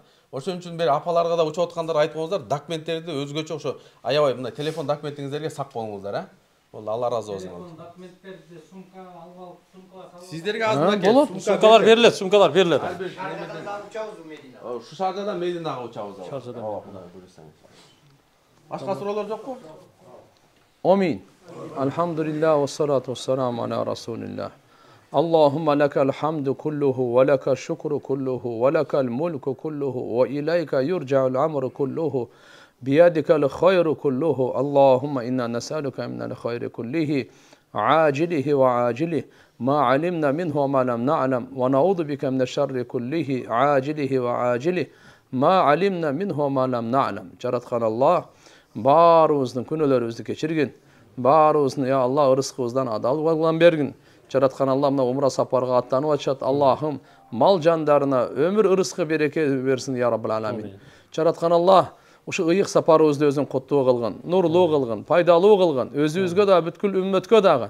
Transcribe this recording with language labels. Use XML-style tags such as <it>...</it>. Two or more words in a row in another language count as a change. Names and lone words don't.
<ky>Ошон үчүн бери апаларга да учуп аткандар айтып коюңуздар, документтерди өзгөчө ошо аябай мындай телефон документиңиздерге сак болуңуздар, а. Болду, Алла разы болсун. Документтерди сумкага алып алып, сумкага салып. Сиздерге азыр болот. Сумкалар берилет, сумкалар берилет. Шаржадан учабыз Мединага. Ушу Шаржадан Мединага учабыз. Шаржадан. Ооба, Кудай буйрса. Башка суроолор жокпу? Амин.</ky> <ar>الحمد لله والصلاة والسلام على رسول الله. اللهم لك الحمد كله ولك الشكر كله ولك الملك كله وإليك يرجع الأمر كله بيدك الخير كله اللهم إنا نسألك من الخير كله عاجله وعاجله ما علمنا منه وما لم نعلم ونعوذ بك من الشر كله عاجله وعاجله ما علمنا منه وما لم نعلم.</ar> <ky>Жараткан Аллах барыбыздын күнөөлөрүбүздү кечиргин, барыбыздын</ky> <ar>يا الله</ar> <ky>рызкыбыздан адал кылган бергин. Жараткан Аллах мына умра сапарга аттанып атышат. Аллахым мал жандарына өмүр рызкы береке берсин</ky> <ar>يا رب العالمين.</ar> <ky>Жараткан Аллах ушу ыйык сапарыбызды өзүң коттуу кылгын, нурлуу кылгын, пайдалуу кылгын, өзүбүзгө да бүткүл үммөткө дагы.</ky>